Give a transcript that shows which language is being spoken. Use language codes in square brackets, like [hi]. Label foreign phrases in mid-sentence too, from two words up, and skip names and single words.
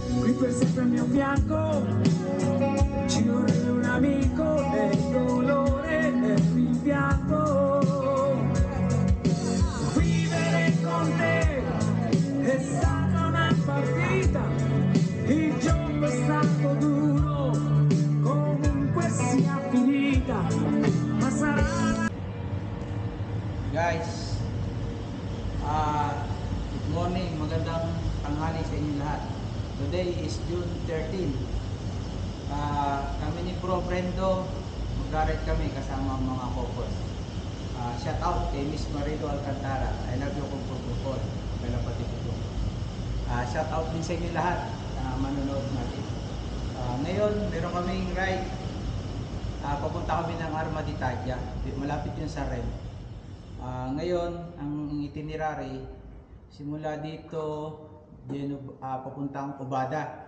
[it] per sempre al mio fianco, ci vorrebbe un amico e il dolore è il rimpianto. Vivere con te è stata una partita, il gioco è stato duro, comunque sia finita, ma sarà. [tl] Guys, [en] good morning, [tl] magandang tanghali sa inyo lahat. [en] Today is June 13. [tl] Kami ni Bro Brendo, mag-ride kami kasama ang mga couples. Shout out kay Miss Marido Alcantara, [en] I love you [tl] kung purpupol, kalapati ko. Shout out din sa inyo lahat na manonood natin. Ngayon, meron kaming ride. Papunta kami ng Armaditadja, malapit yun sa Ren. Ngayon, ang itinerary, simula dito, papuntang Ubada.